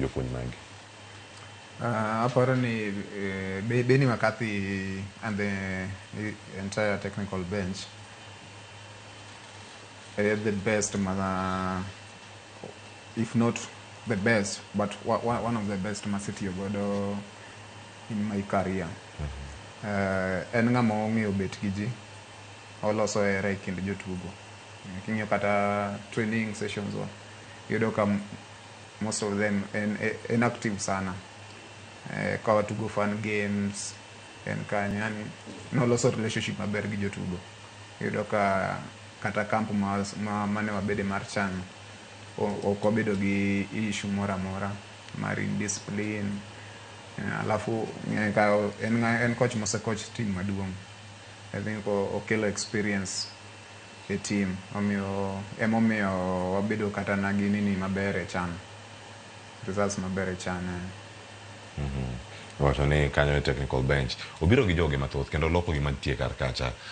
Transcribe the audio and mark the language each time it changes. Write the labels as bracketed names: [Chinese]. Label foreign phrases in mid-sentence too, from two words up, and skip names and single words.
[Luo (Kenya and Tanzania)] jopuonj magi? Aparo ni [English] Beni McCarthy and the entire technical bench the best, if not the best, but one of the best City Bedo in my career. [Luo (Kenya and Tanzania)] En ng'ama ong'eyo bet gi ji, oloso hera e kind jotugo. King'iyo kata [English] training sessions [Luo (Kenya and Tanzania)] yudo ka [English] most of them [Luo (Kenya and Tanzania)] en active sana. Ka watugo [English] fun games [Luo (Kenya and Tanzania)] en kanyo, yani noloso relationship maber gi jotugo. Yudo ka kata camp mane wabede mar CHAN ok wabedo gi issue moro amora mar indiscipline. Alafu en coach mosecoach team maduong'. [English] I think [Luo (Kenya and Tanzania)] okelo experience e team, emomiyo wabedo kata na gi nini maber e CHAN, results maber e CHAN. Wato ni kanyo e [English] technical bench [Luo (Kenya and Tanzania)] obiro gi joge mathoth kendo loko gi mantie kar kacha.